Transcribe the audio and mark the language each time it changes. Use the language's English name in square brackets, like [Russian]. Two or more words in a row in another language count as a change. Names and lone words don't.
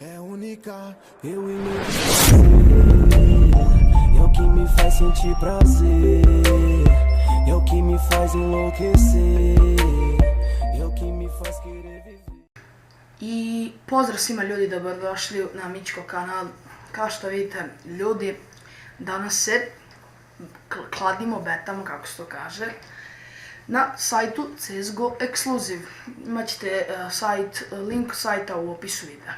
[Portuguese] única, eu e meu é o que me faz sentir prazer, é o que me faz enlouquecer, é o que me faz querer viver. [Serbian] I pozdrav svima ljudi, dobrodošli na Mičko kanal. Kao što vidite ljudi, danas se kladimo, betamo, kako se to kaže, na sajtu CSGO Exclusive. Imaćete link sajta u opisu videa.